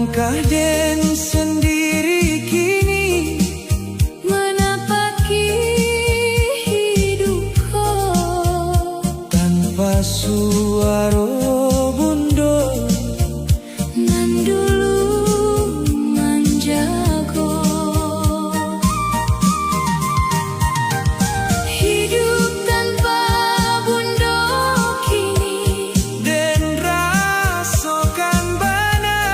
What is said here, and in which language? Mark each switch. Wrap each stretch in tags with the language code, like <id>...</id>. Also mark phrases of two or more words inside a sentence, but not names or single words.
<min>Langkah Den sendiri kini</min> <id>menapaki hidupku tanpa suara bundo</id> <min>nan dulu menjago.</min> <id>Hidup tanpa bundo kini</id> <min>Den rasakan bana</min>